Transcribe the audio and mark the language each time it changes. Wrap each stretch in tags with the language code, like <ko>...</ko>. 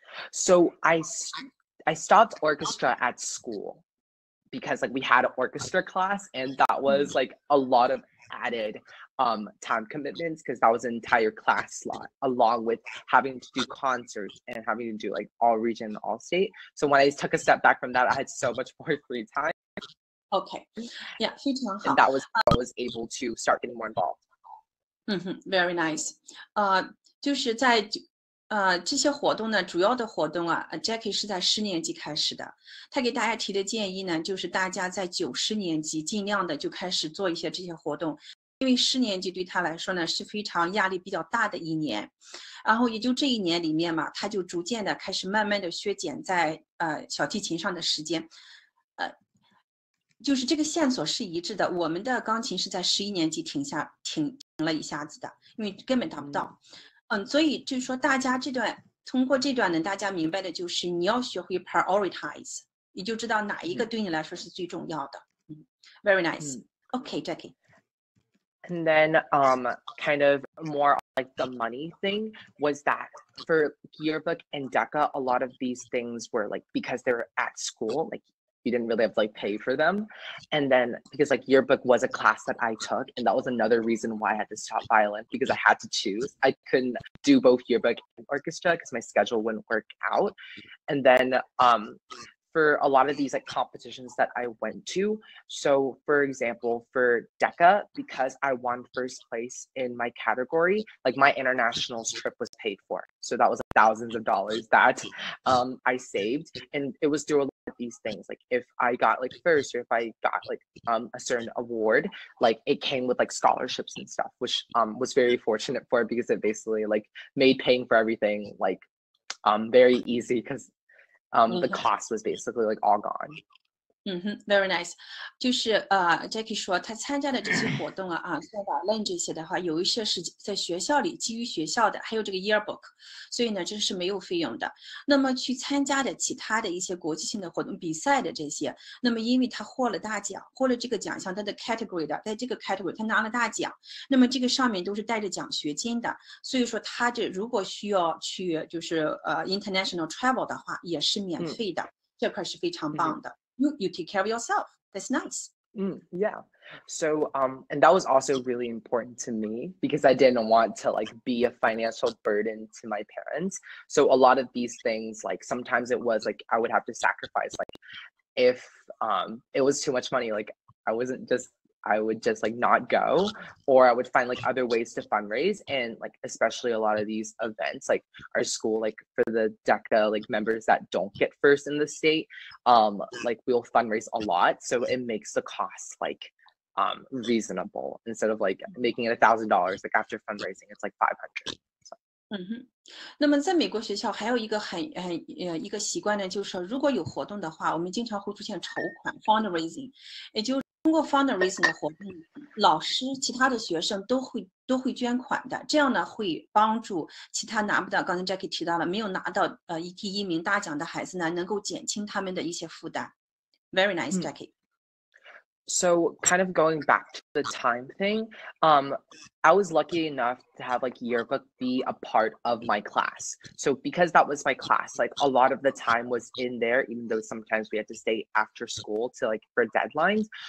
<en>So I stopped orchestra at school because like we had an orchestra class and that was like a lot of added time commitments because that was an entire class slot along with having to do concerts and having to do like all region, all state. So when I took a step back from that, I had so much more free time. Okay, yeah,</en> <zh>非常好。</zh> <en>And that was how I was able to start getting more involved. Very nice.</en> <zh>就是在这些活动呢，主要的活动啊 ，Jacky 是在10年级开始的。他给大家提的建议呢，就是大家在9、10年级尽量的就开始做一些这些活动，因为10年级对他来说呢是非常压力比较大的一年。然后也就这一年里面嘛，他就逐渐的开始慢慢的削减在小提琴上的时间。就是这个线索是一致的。我们的钢琴是在11年级停了一下子的，因为根本达不到。所以就是说，大家通过这段呢，大家明白的就是你要学会 prioritize， 你就知道哪一个对你来说是最重要的。</zh> <en>Very nice. Okay, Jacky. And then kind of more like the money thing was that for yearbook and DECA, a lot of these things were like because they were at school, like you didn't really have to like pay for them. And then because like yearbook was a class that I took, and that was another reason why I had to stop violin, because I had to choose. I couldn't do both yearbook and orchestra because my schedule wouldn't work out. And then for a lot of these like competitions that I went to. So for example, for DECA, because I won first place in my category, like my internationals trip was paid for. So that was like thousands of dollars that I saved. And it was through a lot of these things. Like if I got like first, or if I got like a certain award, like it came with like scholarships and stuff, which was very fortunate for, because it basically like made paying for everything like very easy, because the cost was basically like all gone. Very nice.</en> <zh>就是Jacky 说他参加的这些活动像violin这些的话，有一些是在学校里基于学校的，还有这个 yearbook， 所以呢这是没有费用的。那么去参加的其他的一些国际性的活动比赛的这些，那么因为他获了大奖，获了这个奖项，他的 category 的，在这个 category 他拿了大奖，那么这个上面都是带着奖学金的，所以说他这如果需要去就是</zh> <en>international travel</en> <zh>的话，也是免费的，这块是非常棒的。</zh> <en>You take care of yourself. That's nice. Yeah. So and that was also really important to me, because I didn't want to like be a financial burden to my parents. So a lot of these things, like sometimes it was like I would have to sacrifice, like if it was too much money, like I would just like not go, or I would find like other ways to fundraise. And like especially a lot of these events, like our school, like for the DECA like members that don't get first in the state, like we'll fundraise a lot, so it makes the cost like reasonable, instead of like making it $1,000 like after fundraising it's like 500.</en> <zh>那么在美国学校还有一个一个习惯呢，就是说如果有活动的话，我们经常会出现筹款 fundraising， 也就是通过 fundraising 的活动，老师其他的学生都会捐款的，这样呢会帮助其他拿不到，刚才 Jacky 提到了没有拿到第一名大奖的孩子呢，能够减轻他们的一些负担。</zh> <en>Very nice, Jacky. So kind of going back to the time thing, I was lucky enough to have like yearbook be a part of my class. So because that was my class, like a lot of the time was in there, even though sometimes we had to stay after school to like for deadlines.</en>